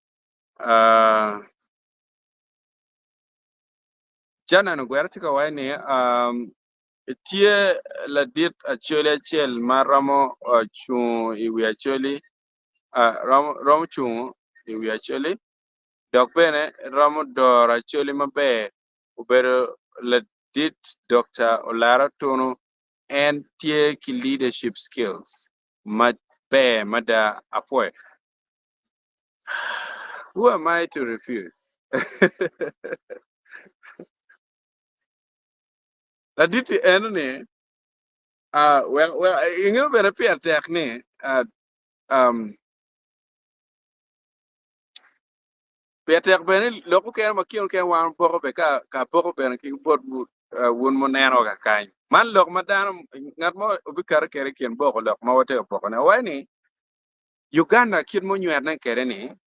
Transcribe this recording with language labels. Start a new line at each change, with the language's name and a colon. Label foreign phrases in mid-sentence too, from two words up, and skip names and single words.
Acoli: Jana no gwertika wani tie la dit Acholi chiel maramo chung iwi Acholi rom chung iwi Acholi dok bene ramo dor Acholi mabe ubero la dit Dr. Olara Tono and tie ki
English: leadership skills
Acoli: be mada apoy.
English: Who am I to refuse?
Acoli: La dit enene well ingin bere pia tekne Peter bene loko kere makion ke wan poko be ka poko bene ki bot wun mo neno ka kany man lok madano ngat mo obi kare kere kien boko lok ma wote poko ne wani Uganda kid mo nywer na kere ni